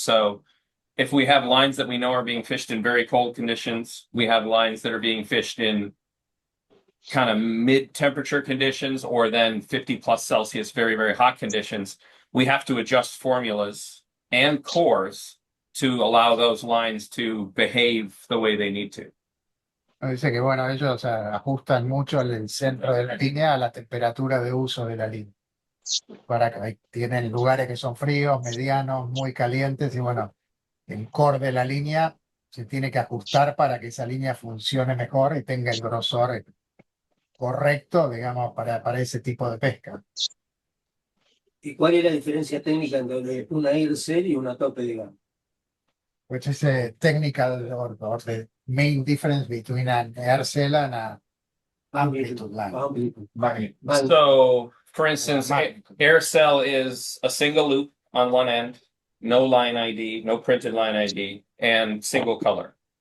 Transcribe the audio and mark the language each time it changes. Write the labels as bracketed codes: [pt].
[en] So if we have lines that we know are being fished in very cold conditions, we have lines that are being fished in kind of mid-temperature conditions, or then 50 plus Celsius, very, very hot conditions, we have to adjust formulas and cores to allow those lines to behave the way they need to. [es] Dice que bueno, ellos ajustan mucho el centro de la línea a la temperatura de uso de la línea. Para que tienen lugares que son fríos, medianos, muy calientes, y bueno, el core de la línea se tiene que ajustar para que esa línea funcione mejor y tenga el grosor correcto, digamos, para ese tipo de pesca. ¿Y cuál es la diferencia técnica entre una aircell y una tope, digamos? [en] Which is a technical or the main difference between an air cell and a amplitude line. So, for instance, Magnitude. air cell is a single loop on one end, no line ID, no printed line ID, and single color.